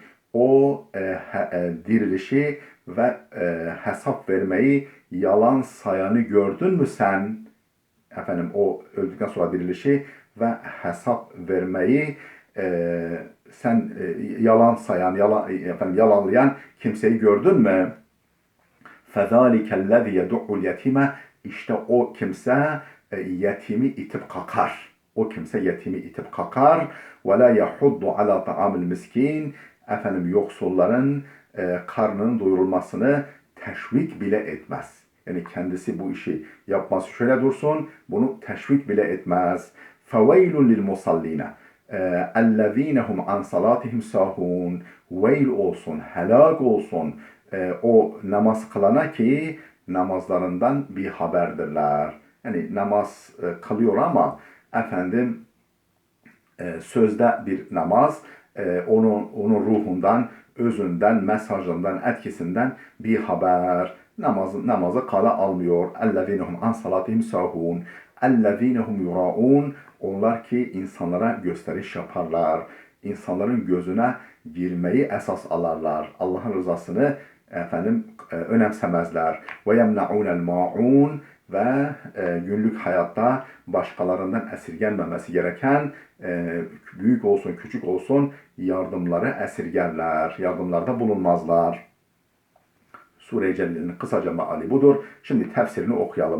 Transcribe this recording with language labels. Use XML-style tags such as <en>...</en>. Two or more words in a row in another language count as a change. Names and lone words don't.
<tr>O dirilişi ve hesap vermeyi yalan sayanı gördün mü sen? O öldükten sonra dirilişi ve hesap vermeyi sen yalan sayan, yalanlayan kimseyi gördün mü?</tr> <ar>فَذَٰلِكَ الَّذِي يَدُعُّ الْيَتِيمَ.</ar> <tr>İşte o kimse yetimi itip kakar. O kimse yetimi itip kakar.</tr> <ar>وَلَا يَحُضُّ عَلَى طَعَامِ الْمِسْكِينَ.</ar> <tr>Yoksulların karnının doyurulmasını teşvik bile etmez. Yani kendisi bu işi yapması şöyle dursun, bunu teşvik bile etmez.</tr> <ar>فَوَيْلٌ لِلْمُصَلِّينَ اَلَّذ۪ينَ هُمْ عَنْ صَلَاتِهِمْ سَاهُونَ.</ar> <tr>Veil olsun, helak olsun o namaz kılana ki namazlarından bir haberdirler. Yani namaz kılıyor ama sözde bir namaz, onun ruhundan, özünden, mesajından, etkisinden bir haber. Namazı kala almıyor.</tr> <ar>اَلَّذ۪ينَهُمْ عَنْ صَلَاتِهِمْ سَاهُونَ اَلَّذ۪ينَهُمْ يُرَاءُونَ.</ar> <tr>Onlar ki insanlara gösteriş yaparlar. İnsanların gözüne girmeyi esas alarlar. Allah'ın rızasını önemsemezler.</tr> <ar>وَيَمْنَعُونَ الْمَاعُونَ.</ar> <tr>Ve günlük hayatta başkalarından esirgenmemesi gereken büyük olsun küçük olsun yardımları esirgerler. Yardımlarda bulunmazlar. Sure-i Celle'nin kısaca meali budur. Şimdi tefsirini okuyalım.</tr>